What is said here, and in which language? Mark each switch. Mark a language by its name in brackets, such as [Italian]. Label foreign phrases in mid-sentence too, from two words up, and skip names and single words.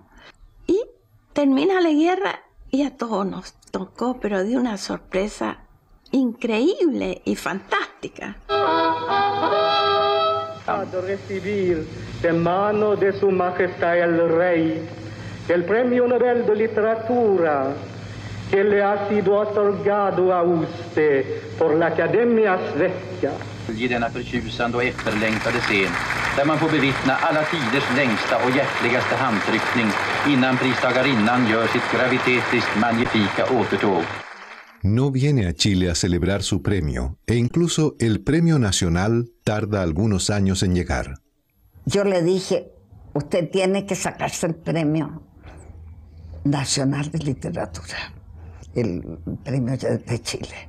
[Spanish] Y termina la guerra y a todos nos tocó, pero de una sorpresa increíble y fantástica. A recibir de mano de su majestad el rey el premio Nobel de literatura que le ha sido otorgado a usted por la Academia Svenska. [Swedish] I denna förtjusande och efterlängtade scen där man får bevittna alla tiders längsta och hjärtligaste handtryckning innan pristagarinnan gör sitt gravitetriskt magnifika återtåg. [Spanish] No viene a Chile a celebrar su premio, e incluso el premio nacional tarda algunos años en llegar. Yo le dije: usted tiene que sacarse el premio nacional de literatura, el premio de Chile.